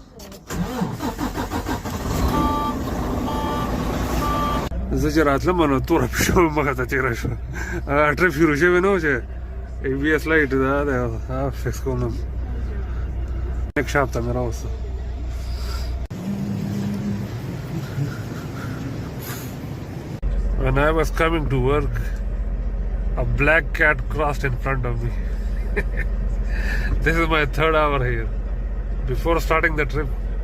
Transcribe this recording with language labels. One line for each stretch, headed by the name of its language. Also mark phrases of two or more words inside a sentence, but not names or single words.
Pashto: زه چې راتلم نو توره پیشو مخه ته تېره شوه. ټرپ شروع شوی نه و چې ABS لایټ دا دی فکس کوم نه نیک شاپ ته مې راوسته.
English: When I was coming to work, a black cat crossed in front of me. This is my third hour here. Before starting the trip.